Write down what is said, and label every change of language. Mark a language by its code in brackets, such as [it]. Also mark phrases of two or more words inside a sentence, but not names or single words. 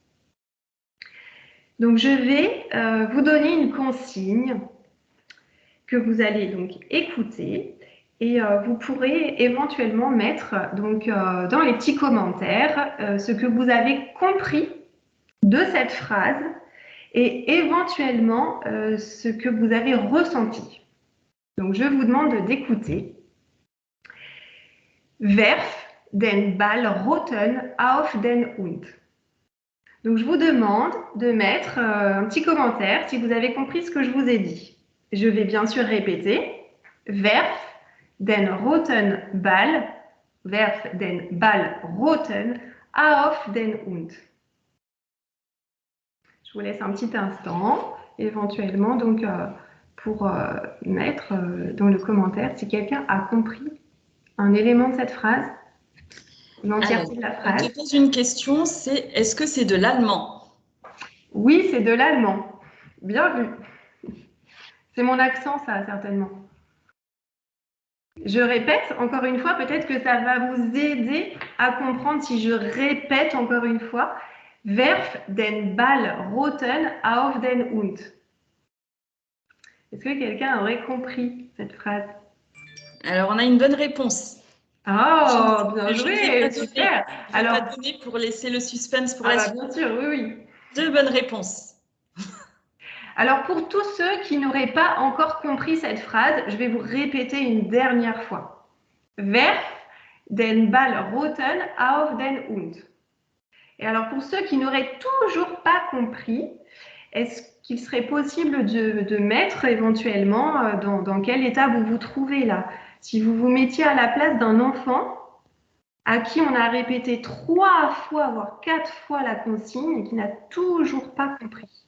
[fr] Donc, je vais vous donner une consigne que vous allez donc écouter et vous pourrez éventuellement mettre donc, dans les petits commentaires ce que vous avez compris de cette phrase et éventuellement ce que vous avez ressenti. Donc, je vous demande d'écouter. [de] Werf den Ball roten auf den Hund. [fr] Donc, je vous demande de mettre un petit commentaire si vous avez compris ce que je vous ai dit. Je vais bien sûr répéter. [de] Werf den roten Ball roten auf den Hund. [fr] Je vous laisse un petit instant, éventuellement, donc, pour mettre dans le commentaire si quelqu'un a compris un élément de cette phrase, l'entièreté de la phrase. Je te pose une question, c'est est-ce que c'est de l'allemand? Oui, c'est de l'allemand. Bien vu. C'est mon accent, ça, certainement. Je répète encore une fois, peut-être que ça va vous aider à comprendre si je répète encore une fois. [de] Werf den Ball roten auf den Hund. [fr] Est-ce que quelqu'un aurait compris cette phrase? Alors, on a une bonne réponse. Oh, bien joué, super. Je ne vais pas donner pour laisser le suspense pour la suite. Bien sûr, oui, oui. 2 bonnes réponses. Alors, pour tous ceux qui n'auraient pas encore compris cette phrase, je vais vous répéter une dernière fois. [de] Werf den Ball roten auf den Hund. [fr] Et alors, pour ceux qui n'auraient toujours pas compris, est-ce qu'il serait possible de mettre éventuellement dans quel état vous vous trouvez là? Si vous vous mettiez à la place d'un enfant à qui on a répété 3 fois, voire 4 fois la consigne et qui n'a toujours pas compris.